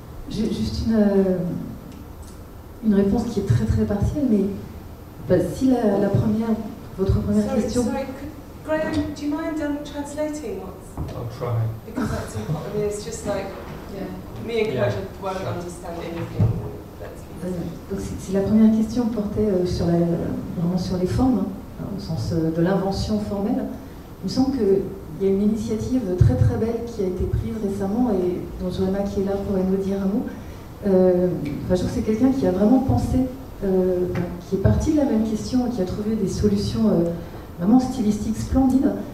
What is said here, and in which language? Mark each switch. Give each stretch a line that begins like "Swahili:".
French: J'ai juste une réponse qui est très très partielle, mais bah, si la première, votre première question.
English: Sorry, Graham, do you mind translating once? I'll try. Because that's important. It's just like, me and Claire won't understand anything.
French: Donc si la première question portait sur les formes, hein, au sens de l'invention formelle, il me semble que. Il y a une initiative très très belle qui a été prise récemment et dont Joanna qui est là pourrait nous dire un mot. Je trouve que c'est quelqu'un qui a vraiment pensé, qui est parti de la même question et qui a trouvé des solutions vraiment stylistiques splendides.